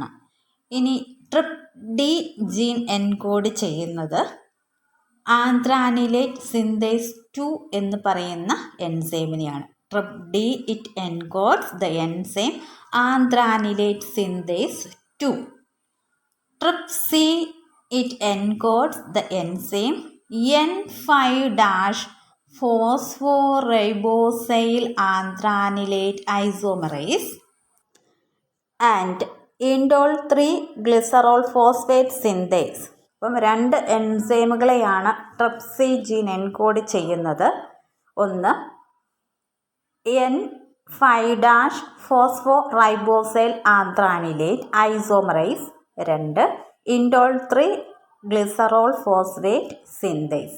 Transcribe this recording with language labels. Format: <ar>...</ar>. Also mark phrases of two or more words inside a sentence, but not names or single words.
<ml>ഇനി</ml> <en>Trp D gene encode</en> <ml>ചെയ്യുന്നത്</ml> <en>anthranilate synthase 2</en> <ml>എന്ന് പറയുന്ന എൻസൈമിനെയാണ്.</ml> <en>Trp D, it encodes the enzyme anthranilate synthase 2. Trp C, it encodes the enzyme N5-phosphoribosyl anthranilate isomerase and indole 3 glycerol phosphate synthase.</en> <ml>അപ്പം 2 എൻസൈമുകളെയാണ്</ml> <en>Trp C gene encode</en> <ml>ചെയ്യുന്നത്.</ml> <en>ഒന്ന് 5' phosphoribosyl anthranilate isomerase 2 indole 3 glycerol phosphate synthase.</en>